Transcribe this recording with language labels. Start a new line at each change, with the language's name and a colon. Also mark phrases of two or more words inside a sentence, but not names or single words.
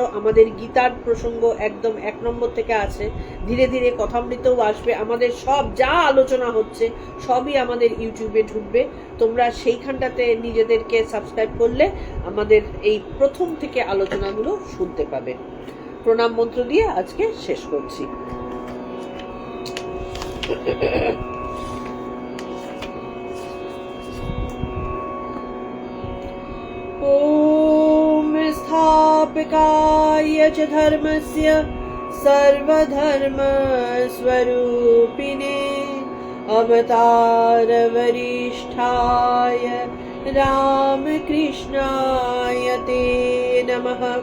Bangla: আমাদের গীতার প্রসঙ্গ একদম 1 নম্বর থেকে আছে, ধীরে ধীরে কথামৃতও আসবে। আমাদের সব যা আলোচনা হচ্ছে সবই আমাদের ইউটিউবে ঢুকবে। তোমরা সেইখানটাতে নিজেদেরকে সাবস্ক্রাইব করলে আমাদের এই প্রথম থেকে আলোচনাগুলো শুনতে পাবে। প্রণাম মন্ত্র দিয়ে আজকে শেষ করছি।
Sanskrit: ओम स्थापकाय च धर्मस्य सर्वधर्मस्वरूपिणे अवतार वरिष्ठाय रामकृष्णाय ते नमः।